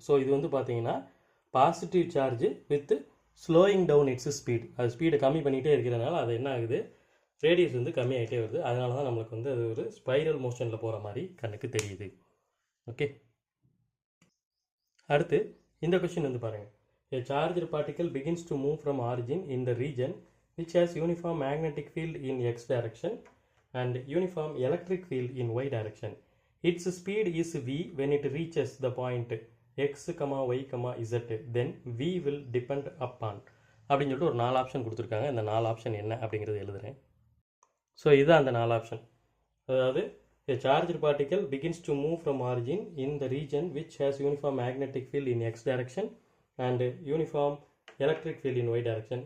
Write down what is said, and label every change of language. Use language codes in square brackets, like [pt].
[ta] So இது வந்து பார்த்தீங்கன்னா [en] positive charge with slowing down its speed, [ta] அது ஸ்பீடை கம்மி பண்ணிகிட்டே இருக்கிறதுனால அது என்ன ஆகுது, ரேடியஸ் வந்து கம்மியாகிட்டே வருது. அதனால தான் நம்மளுக்கு வந்து அது ஒரு ஸ்பைரல் மோஷனில் போகிற மாதிரி கண்ணுக்கு தெரியுது. ஓகே, அடுத்து இந்த கொஸ்டின் வந்து பாருங்கள். [en] A charged particle begins to move from origin in the region which has uniform magnetic field in x direction and uniform electric field in y direction. Its speed is v when it reaches the point x, y, z. Then v will depend upon [ta] அப்படின்னு சொல்லிட்டு ஒரு 4 option கொடுத்துருக்காங்க. இந்த 4 option என்ன அப்படிங்கிறது எழுதுறேன். So இதுதான் அந்த 4 ஆப்ஷன். அதாவது [en] a charged particle begins to move from origin in the region which has uniform magnetic field in x direction and uniform electric field in y direction.